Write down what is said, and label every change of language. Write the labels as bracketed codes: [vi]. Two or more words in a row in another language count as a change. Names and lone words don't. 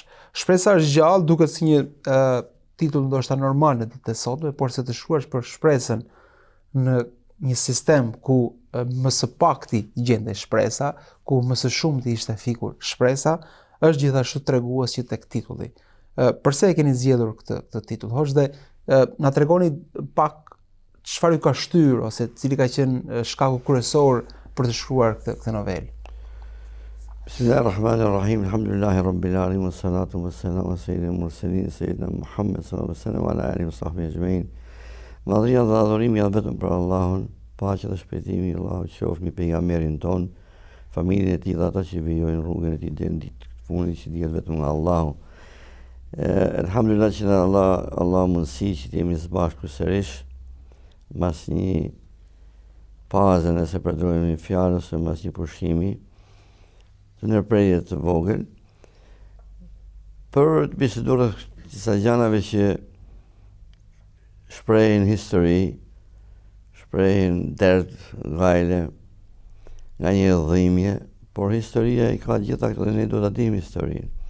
[sq] Shpresa është gjallë duket si një titull ndoshta normal në ditët e sotme, por se të shkruash për shpresën në një sistem ku më së pakti gjendej shpresa, ku më së shumti ishte fikur shpresa, është gjithashtu tregues që tek titulli. Përse e keni zgjedhur këtë titull? Hoxh, dhe na tregoni pak çfarë ju ka shtyr ose cili ka qenë shkaku kryesor për të shkruar këtë novelë. [ar] بسم الله الرحمن الرحيم. الحمد لله رب العالمين، والصلاة والسلام على سيد المرسلين، سيدنا محمد صلى الله عليه وسلم وعلى آله وصحبه أجمعين. [sq] Madhria dhe adhurimi janë vetëm për Allahun, paqja dhe shpëtimi i Allahut qoftë mbi pejgamberin ton, familjen e tij dhe ata që vijojnë rrugën e tij deri në ditën e fundit, që dihet vetëm nga Allahu. Alhamdulillah që Allah mundësi që të jemi së bashku sërish, mas një paze nëse përdorojmë një fjalë ose mas një pushimi të ndërprerje të vogël, për të biseduar disa gjanave që shprehin histori, shprehin derd, gajle, nga një dhimbje, por historia i ka gjitha këto dhe ne do ta dimë historinë.